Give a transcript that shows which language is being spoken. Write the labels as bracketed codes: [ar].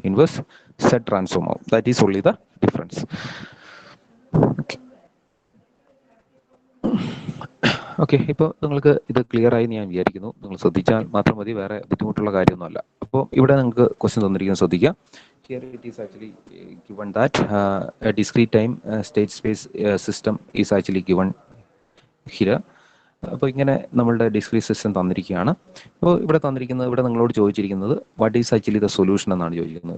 [ml] Inverse Z transform ആവും. [en] That is only the difference. [ml] Okay, ഇപ്പോൾ നിങ്ങൾക്ക് ഇത് ക്ലിയർ ആയി ഞാൻ വിചാരിക്കുന്നു. നിങ്ങൾ ശ്രദ്ധിച്ചാൽ മാത്രം മതി, വേറെ ബുദ്ധിമുട്ടുള്ള കാര്യമൊന്നുമല്ല. അപ്പോൾ ഇവിടെ നിങ്ങൾക്ക് ക്വസ്റ്റ്യൻ തന്നിരിക്കുന്നത് ശ്രദ്ധിക്കുക. [en] Here it is actually given that a discrete time state space system is actually given here. [ml] അപ്പോൾ ഇങ്ങനെ നമ്മളുടെ ഡിസ്ക്രീറ്റ് സിസ്റ്റം തന്നിരിക്കുകയാണ്. അപ്പോൾ ഇവിടെ തന്നിരിക്കുന്നത്, ഇവിടെ നിങ്ങളോട് ചോദിച്ചിരിക്കുന്നത് [en] what is actually the solution [ml] എന്നാണ് ചോദിക്കുന്നത്.